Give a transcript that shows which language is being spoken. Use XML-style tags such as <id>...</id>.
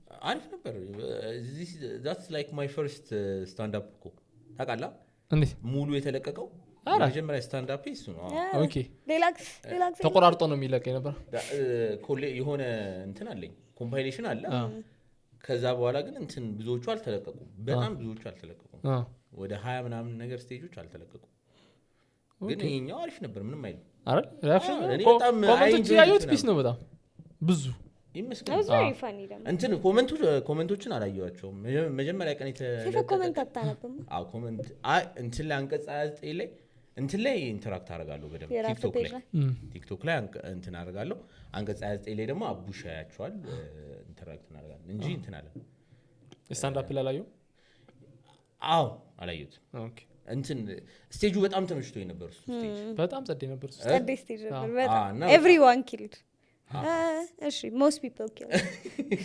<am>አሪፍ ነበር</am> <en>that's like my first stand up</en> <am>እኮ ታውቃለህ እንዴ ሙሉ የተለቀቀው መጀመሪያ ስታንድ አፕ እሱ ነው</am> <en>ኦኬ ሪላክስ</en> <am>ተቆራርጦ ነው የሚለቀው ነበር የሆነ እንትን አለኝ ኮምፓይሌሽን አለ ከዛ በኋላ ግን እንትን ብዙዎቹ አልተለቀቁም በጣም ብዙዎቹ አልተለቀቁም ወደ 20 ምናምን ነገር ስቴጆች አልተለቀቁም ግን ይሄኛው አሪፍ ነበር ምንም አይደል አይደል ሪአክሽን ኮሜንቶች ያዩት ፒስ ነው በጣም ብዙ ይመስገን እንትን ኮሜንቶችን አላየኋቸውም መጀመሪያ ቀን የተለቀቀ ኮሜንት አታነብም ኮሜንት እንትን ላይ አንቀጽ 29 ላይ እንትን ላይ ኢንተራክት አደርጋለሁ በደንብ ቲክቶክ ላይ እንትን አደርጋለሁ አንቀጽ 29 ላይ ደግሞ አቡሻ ያያቸዋል ኢንተራክት እናደርጋለን እንጂ እንትን አለ ስታንድ አፕ ላላዩ አዎ አላየሁት ኦኬ እንትን ስቴጁ በጣም ተመችቶኝ ነበር ስቴጅ በጣም ጸዴ ነበር ስቴጅ ነበር በጣም</am> <en>everyone killed</en> <am>እሺ</am> <en>most people killed</en>